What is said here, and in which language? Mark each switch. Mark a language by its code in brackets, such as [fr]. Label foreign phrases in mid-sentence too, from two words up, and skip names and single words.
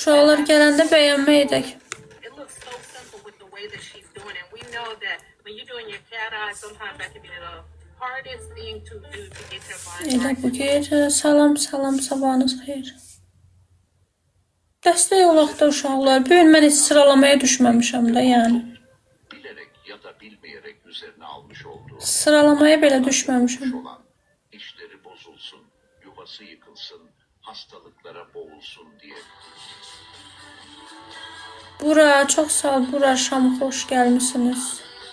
[az] Uşaqlar gələndə bəyənmə edək. [en] It looks so simple with the way that she's doing it. We know that when you're doing your cat eye, sometimes that can be the hardest thing to do to get your body [az] Elə [en] right. [az] bu gecə salam sabahınız xeyir. Dəstək olaq da uşaqlar. Bu gün mən heç sıralamaya düşməmişəm də yəni. [tr] Bilerek ya da bilmeyerek üzerine almış olduğu [az] Sıralamaya belə düşməmişəm. [tr] olan işleri bozulsun, yuvası yıkılsın, hastalıklara boğulsun diye. [az] Bura, çox sağ ol Bura, Şam xoş gəlmisiniz.